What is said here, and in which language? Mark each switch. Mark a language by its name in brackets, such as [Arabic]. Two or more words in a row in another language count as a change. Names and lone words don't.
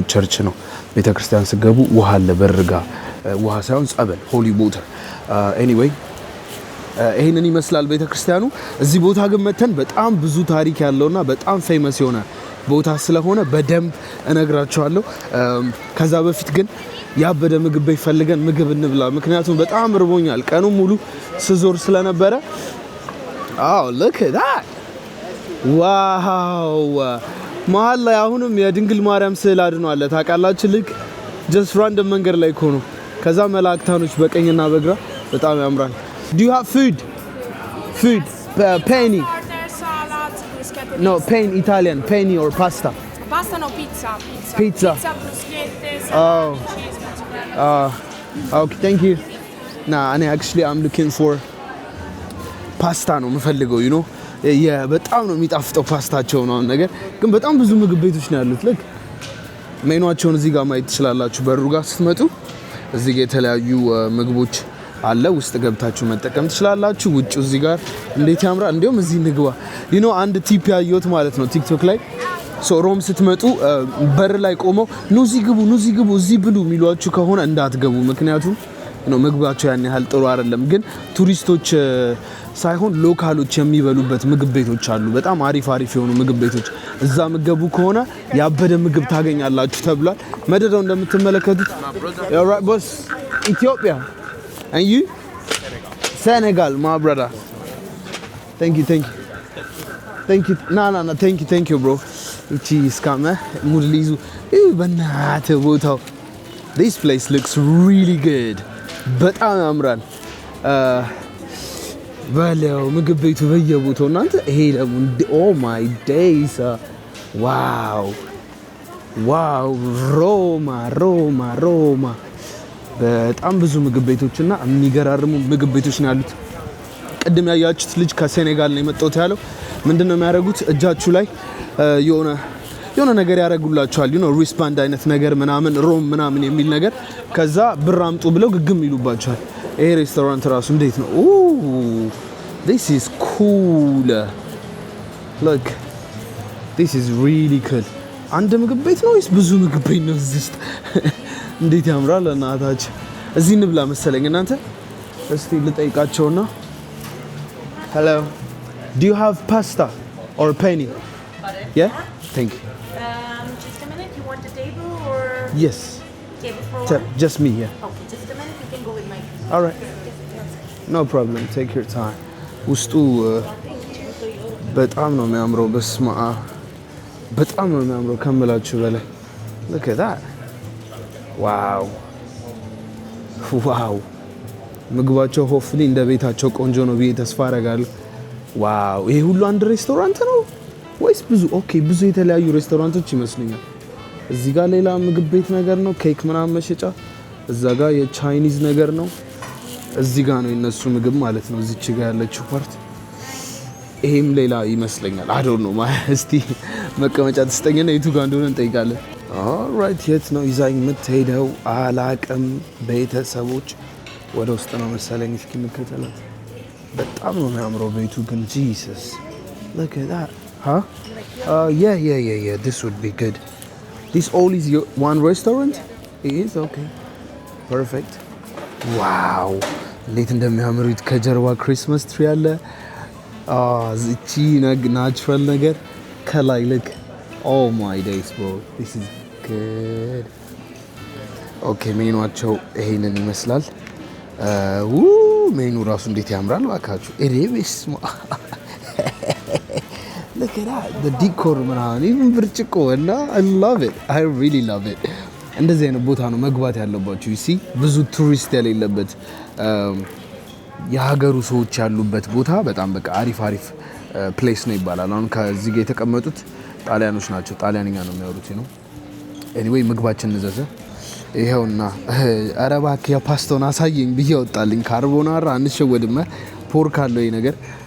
[Amharic] ቸርች ነው። ቤተክርስቲያን ስገቡ ውሃ አለ በርጋ፣ ውሃ ሳይሆን ጸበል፣ [English] holy water። [Amharic] ኤኒዌይ ይሄንን ይመስላል ቤተክርስቲያኑ። እዚህ ቦታ ግን መተን በጣም ብዙ ታሪክ ያለውና በጣም ፌመስ የሆነ ቦታ ስለሆነ በደንብ እነግራችኋለሁ። ከዛ በፊት ግን ያበደ ምግብ ቤት ፈልገን ምግብ እንብላ፣ ምክንያቱም በጣም ርቦኛል። ቀኑን ሙሉ ስዞር ስለነበረ። [English] look at that [Amharic] ዋው! መሀል ላይ አሁንም የድንግል ማርያም ስዕል አድኖ አለ። ታውቃላችሁ? ልክ [English] just random [Amharic] መንገድ ላይ እኮ ነው። ከዛ መላእክታኖች በቀኝና በግራ በጣም ያምራል። [English] Do you have food? Penny? No, penny Italian, penny or pasta? Pasta no, pizza. Pizza, bruschette, cheese, okay, thank you. Nah, actually I'm looking for pasta [Amharic] ነው የምፈልገው። [English] you know [Amharic] በጣም ነው የሚጣፍጠው ፓስታቸው ነው ነገር። ግን በጣም ብዙ ምግብ ቤቶች ነው ያሉት። ልክ ሜኗቸውን እዚህ ጋር ማየት ትችላላችሁ። በሩ ጋር ስትመጡ እዚህ ጋር የተለያዩ ምግቦች አለ። ውስጥ ገብታችሁ መጠቀም ትችላላችሁ። ውጭ እዚህ ጋር እንዴት ያምራል! እንዲሁም እዚህ ንግባ አንድ ቲፕ ያየሁት ማለት ነው ቲክቶክ ላይ። ሮም ስትመጡ በር ላይ ቆመው ኑዚ ግቡ እዚህ ብሉ የሚሏችሁ ከሆነ እንዳትገቡ። ምክንያቱም ምግባቸው ያን ያህል ጥሩ አይደለም። ግን ቱሪስቶች ሳይሆን ሎካሎች የሚበሉበት ምግብ ቤቶች አሉ። በጣም አሪፍ የሆኑ ምግብ ቤቶች። እዛ ምግቡ ከሆነ ያበደ ምግብ ታገኛላችሁ ተብሏል። መደዳው እንደምትመለከቱት ኢትዮጵያ [English] and you Senegal my brother. Thank you no thank you bro. [Amharic] እቺ ስካመ ሙድሊዙ በእናትህ ቦታው [English] this place looks really good። [Amharic] በጣም ያምራል። በለው ምግብ ቤቱ በየቦታው እናንተ። ይሄ ደግሞ [English] oh my days [Amharic] ዋው ሮማ በጣም ብዙ ምግብ ቤቶችና የሚገራርሙ ምግብ ቤቶች ነው ያሉት። ቅድም ያያችሁት ልጅ ከሴኔጋል ነው የመጣው ያለው ምንድነው የሚያደርጉት እጃችሁ ላይ የሆነ ነገር ያደርጉላችኋል ሪስባንድ አይነት ነገር ምናምን ሮም ምናምን የሚል ነገር ከዛ ብር አምጡ ብለው ግግም ይሉባችኋል ይሄ ሬስቶራንት ራሱ እንዴት ነው [English] this is cool look this is really cool [Amharic] አንድ ምግብ ቤት ነው ወይስ ብዙ ምግብ ቤት ነው እዚህ ውስጥ እንዴት ያምራል እናታችን እዚህ እንብላ መሰለኝ እናንተ እስቲ ልጠይቃቸውና [English] hello do you have pasta or penny yeah thank you Just a minute, you want the table or yes table for one? just me yeah Okay, just a minute, you can go with my all right no problem take your time [Amharic] ውስጡ በጣም ነው የሚያምረው በስማ በጣም ነው የሚያምረው ከመላችሁ በላይ [English] look at that wow wow [Amharic] ምግባቸው ሆፍሊ እንደ ቤታቸው ቆንጆ ነው ብዬ ተስፋ አደርጋለሁ ዋው ይሄ ሁሉ አንድ ሬስቶራንት ነው ወይስ ብዙ ኦኬ ብዙ የተለያዩ ሬስቶራንቶች ይመስሉኛል እዚህ ጋር ሌላ ምግብ ቤት ነገር ነው ኬክ ምናምን መሸጫ እዛ ጋር የቻይኒዝ ነገር ነው እዚህ ጋር ነው የነሱ ምግብ ማለት ነው እዚች ጋር ያለችው ፓርት ይሄም ሌላ ይመስለኛል [English] I don't know [Amharic] እስቲ መቀመጫ ተስጠኝና የቱ ጋር እንደሆነ እንጠይቃለን ኦልራይት የት ነው ይዛኝ የምትሄደው አላቅም ቤተሰቦች ወደ ውስጥ ነው መሰለኝ እስኪ እንከተላት በጣም ነው የሚያምረው ቤቱ ግን ጂሰስ [English] look at that huh yeah this would be good this all is your one restaurant it is okay perfect wow [Amharic] እንዴት እንደሚያምሩት ከጀርባ [English] Christmas tree [Amharic] አለ እቺ ናቹራል ነገር ከላይ [English] look oh my days bro this is good okay [Amharic] ሜኑአቸው ይሄንን ይመስላል ሜኑ ራሱ እንዴት ያምራል ባካችሁ ኤሬቤስማ [English] look at that the decor [Amharic] ምናምን even ብርጭቆ እና [English] I love it I really love it [Amharic] እንደዚህ አይነት ቦታ ነው መግባት ያለባችሁ [English] you see [Amharic] ብዙ ቱሪስት የሌለበት የሀገሩ ሰዎች ያሉበት ቦታ በጣም በቃ አሪፍ ፕሌስ ነው ይባላል አሁን ከዚህ ጋር የተቀመጡት ጣሊያኖች ናቸው ጣሊያንኛ ነው የሚያወሩት ነው anyway ምግባችን እንዘዘ ይሄውና አረባክ የፓስታውን አሳየኝ ብዬ ወጣልኝ ካርቦናራ አንሸወድም ፖርክ አለው ይሄ ነገር